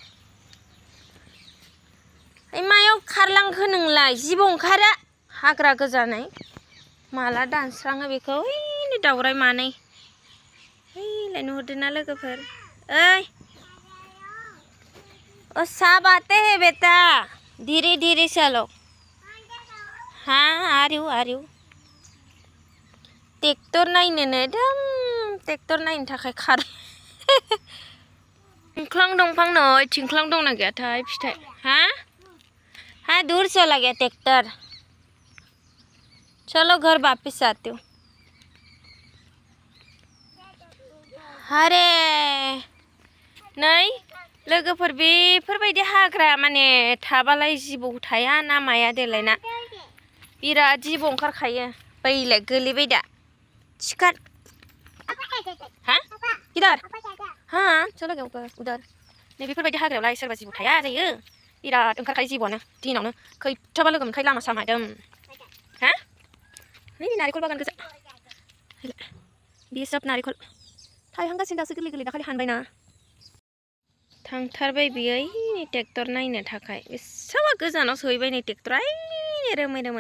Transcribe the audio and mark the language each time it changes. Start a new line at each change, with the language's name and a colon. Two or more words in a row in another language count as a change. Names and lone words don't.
Bodo: मायाव खारलांखो नोंलाय? जिबौ ओंखारो, हाग्रा गोजानै माला दानस्राङो बेखौ। ओइ दावराय मानै, ओइलाय नुहुरदोंना लोगोफोर?
Hindi: ओइ ओ सब आते हैं बेटा, धीरे धीरे चलो। हाँ आ रही हूँ।
Bodo: ट्रेक्टर नायनोनो एकदम ट्रेक्टर नायनो थाखाय खार। थिंख्लां दंफां नै, थिंख्लां दंना गैयाथाय फिथाइ?
Hindi: हाँ दूर चला गया ट्रैक्टर, चलो घर वापस आते हो।
Bodo: अरे नै लोगोफोर, बेफोरबायदि हाग्रा माने थाबालाय जिबौ थाया ना माया देलाय ना, बिराद जिबौ ओंखारखायो। बैलाय गोलैबाय दा, सिखार।
Hindi: हाँ किधर? हाँ चलो गया उधर।
Bodo: नै बेफोरबायदि हाग्रायावलाय सोरबा जिबौ थाया जायो, बिराद ओंखारखायो जिबौआनो दिनावनो, खैथाबा लोगो मोनखायो लामा सामा एकदम। हा नै नारेंखल बागान गोजा, बे सब नारेंखल थायहांगासिनो दासो गोरलै गोरलै, दाखालि हानबायना। थांथारबाय बियो ट्रेक्टर नायनो थाखाय, बेसेबा गोजानाव सहैबाय नै ट्रेक्टरा, रोमै रोमै।